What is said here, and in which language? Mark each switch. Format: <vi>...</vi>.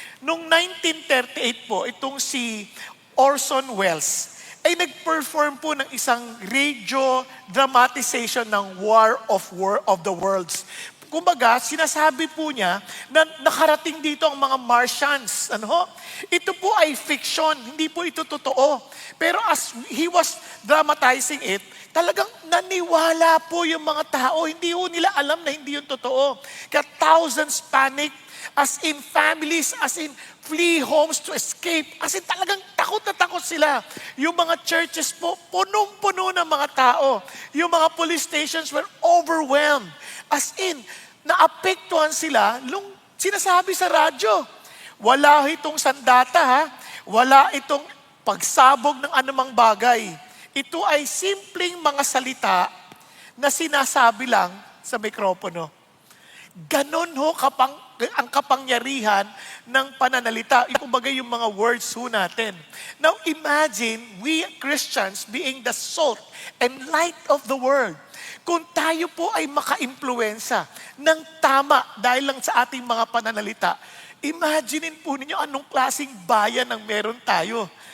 <tl>Noong 1938 po, itong si Orson Welles ay nag-perform po ng isang radio dramatization ng War of the Worlds. Kumbaga, sinasabi po niya na nakarating dito ang mga Martians. Ito po ay fiction, hindi po ito totoo. Pero</tl> <en>as he was dramatizing it,</en> <tl>talagang naniwala po yung mga tao. Hindi po nila alam na hindi yung totoo. Kaya</tl> <en>thousands panic, as in families, as in flee homes to escape. As in</en> <tl>talagang takot na takot sila. Yung mga churches po, punong-puno ng mga tao. Yung mga</tl> <en>police stations were overwhelmed. As in,</en> <tl>naapektuhan sila nung sinasabi sa radyo. Wala itong sandata, ha? Wala itong pagsabog ng anumang bagay. Ito ay simpleng mga salita na sinasabi lang sa mikropono. Ganon ho ang kapangyarihan ng pananalita. Kumbaga yung mga words ho natin.</tl> <en>Now imagine we Christians being the salt and light of the world.</en> <tl>Kung tayo po ay maka-impluwensa ng tama dahil lang sa ating mga pananalita, imaginein po ninyo anong klaseng bayan ang meron tayo.</tl>